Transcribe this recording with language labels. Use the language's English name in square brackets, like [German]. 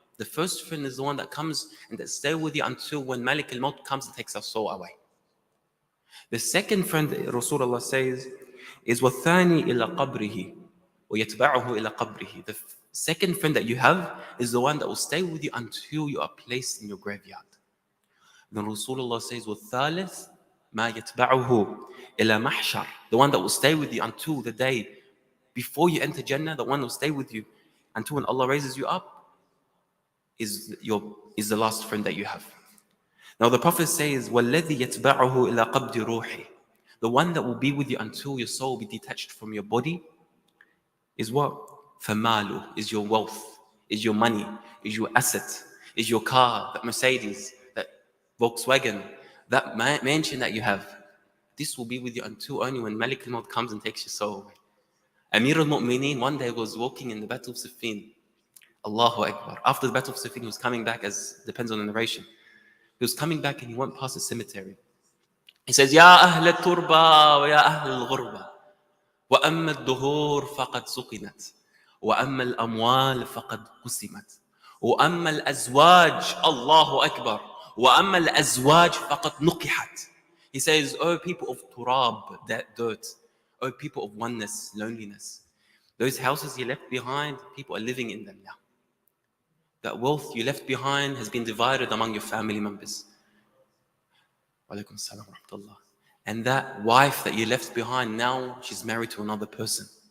[English] The first friend is the one that comes and that stays with you until when Malik al-Maut comes and takes our soul away. The second friend, Rasulullah says, is [Arabic] وَالثَّانِي إِلَى قَبْرِهِ وَيَتْبَعُهُ إِلَى قَبْرِهِ. [English] The second friend that you have is the one that will stay with you until you are placed in your graveyard. Then Rasulullah says, [Arabic] وَالثَّالِث مَا يَتْبَعُهُ إِلَى مَحْشَرٍ. [English] The one that will stay with you until the day before you enter Jannah, the one that will stay with you until when Allah raises you up is the last friend that you have. Now the Prophet says, [Arabic] وَالَّذِي يَتْبَعُهُ إِلَى قَبْضِ رُوحِهِ. [English] The one that will be with you until your soul will be detached from your body is what? فَمَالُ, is your wealth, is your money, is your asset, is your car, that Mercedes, that Volkswagen, that mansion that you have. This will be with you until only when Malik al-Maut comes and takes your soul away. Amir al-Mu'mineen one day was walking in the Battle of Siffin. Allahu Akbar. After the Battle of Siffin, he was coming back, as depends on the narration. He was coming back and he went past a cemetery. He says, [Arabic] يا أهل التربة ويا أهل الغربة وأما الدهور فقد سقنت وأما الأموال فقد قسمت وأما الأزواج الله أكبر وأما الأزواج فقد نقحت. [English] He says, oh people of turab, that dirt, oh people of oneness, loneliness, those houses you left behind, people are living in them now. That wealth you left behind has been divided among your family members. And that wife that you left behind, now she's married to another person.